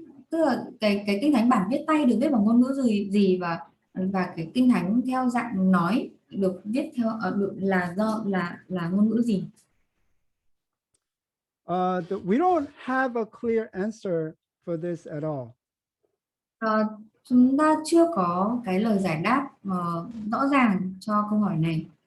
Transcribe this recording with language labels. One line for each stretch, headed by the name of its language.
Vietnamese: Tức là cái kinh thánh bản viết tay được viết bằng ngôn ngữ gì và cái kinh thánh theo dạng nói được viết theo là ngôn ngữ gì?
English: We don't have a clear answer for this at all.
Vietnamese: Chúng ta chưa có cái lời giải đáp rõ ràng cho câu hỏi này.